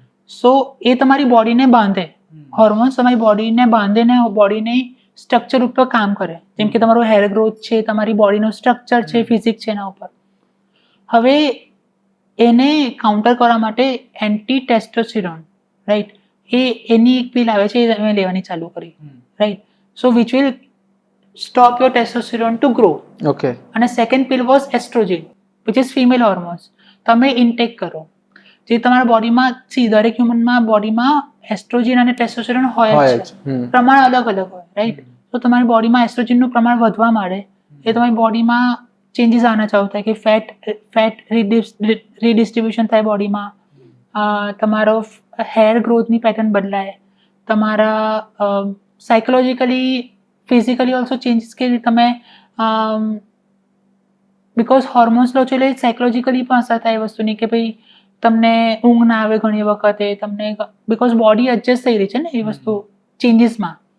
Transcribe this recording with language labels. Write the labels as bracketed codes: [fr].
[gu] સો એ તમારી બોડીને બાંધે, હોર્મોન્સ તમારી બોડીને બાંધે ને બોડીને સ્ટ્રક્ચર ઉપર કામ કરે, જેમ કે તમારો હેર ગ્રોથ છે, તમારી બોડીનું સ્ટ્રક્ચર છે, ફિઝિક્સ છે એના ઉપર. હવે એને કાઉન્ટર કરવા માટે એન્ટી ટેસ્ટોસ્ટેરોન, રાઈટ, એની એક પિલ આવે છે, એ તમે લેવાની ચાલુ કરી, right? [en] So which will stop your testosterone to grow. Okay. [gu] અને second pill was oestrogen, [en] which is female hormones. [gu] તમે ઇન્ટેક કરો, જે તમારા બોડીમાં દરેક હ્યુમનમાં બોડીમાં એસ્ટ્રોજન અને ટેસ્ટોસ્ટેરોન હોય જ છે, પ્રમાણ અલગ અલગ હોય, રાઈટ? તો તમારી બોડીમાં એસ્ટ્રોજનનું પ્રમાણ વધવા માંડે, એ તમારી બોડીમાં ચેન્જીસ આવવાના ચાલુ થાય કે ફેટ રીડિસ્ટ્રીબ્યુશન થાય બોડીમાં, તમારો હેર ગ્રોથની પેટર્ન બદલાય, તમારા સાયકોલોજીકલી ફિઝિકલી ઓલ્સો ચેન્જીસ કે તમે બિકોઝ હોર્મોન્સ લો છો એટલે સાયકોલોજીકલી પણ અસર થાય એ વસ્તુની કે ભાઈ તમને ઊંઘ ના આવે ઘણી વખતે, તમને બિકોઝ બોડી એડજસ્ટ થઈ રહી છે ને એ વસ્તુ ચેન્જીસમાં.